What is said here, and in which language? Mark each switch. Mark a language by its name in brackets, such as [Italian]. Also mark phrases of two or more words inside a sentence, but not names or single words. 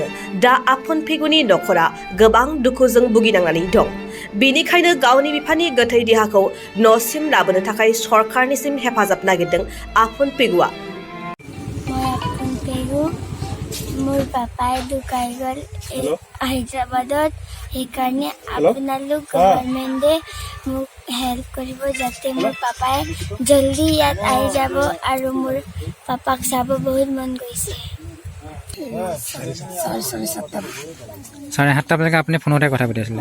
[Bodo] दा आफुन पेगुनि नखरा गोबां दुखुजों भुगिनांनानै दं। बेनिखायनो गावनि बिफानि गोथै देहाखौ न'सिम लाबोनो थाखाय सरकारनिसिम हेफाजाब नागिरदों आफुन पेगुआ। [Assamese] মোৰ পাপায় ঢুকাই গল হায়দ্ৰাবাদত সেইকাৰণে আপোনালোক গভৰ্ণমেণ্টে মোক হেল্প কৰিব যাতে মোৰ পাপাই জলদি ইয়াত আহি যাব আৰু মোৰ পাপাক চাব বহুত মন গৈছে। 7:30 বজাত আপুনি ফোনতে কথা পাতি আছিলে?